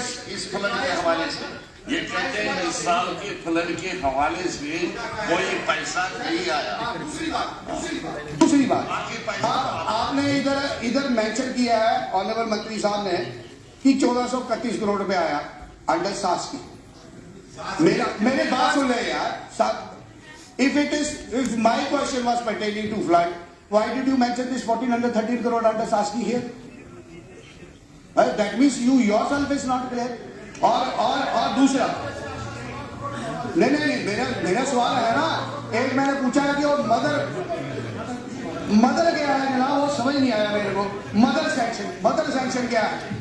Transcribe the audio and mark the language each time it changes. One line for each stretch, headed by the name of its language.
Hindi: इस फ्लड के हवाले से ये कहते हैं इस साल के फ्लड के हवाले से कोई पैसा नहीं आया। दूसरी बात, आपने इधर मेंशन किया है ऑनरेबल मंत्री साहब ने कि 1431 करोड़ रुपए आया अंडर सास की। मेरे बात सुन रहे यार।
English: If my question was pertaining to flood, why did you mention this 1413 crore under Saski here? That means you yourself is not clear.
Hindi: और दूसरा, नहीं मेरा सवाल है ना, एक मैंने पूछा है कि वो मदर क्या है ना, वो समझ नहीं आया मेरे को। मदर सैंक्शन क्या है?